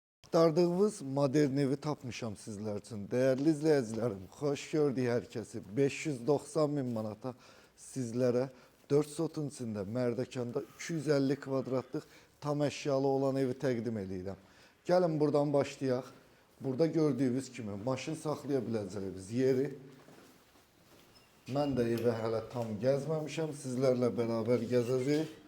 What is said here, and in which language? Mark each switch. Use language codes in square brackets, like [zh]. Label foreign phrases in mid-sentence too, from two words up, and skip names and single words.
[az] Axtardığınız modern evi tapmışam [tr] sizler için. Değerli izleyicilerim, hoş gördük herkesi. [az] 590 bin manata sizlere 4 sotun içinde Mərdəkanda 250 kvadratlıq tam eşyalı olan evi təqdim edirəm. Gəlin buradan başlayaq. Burada gördüyünüz kimi maşın saxlaya biləcəyimiz yeri. Mən də evi hələ tam gəzməmişəm. Sizlərlə beraber gəzəcəyik.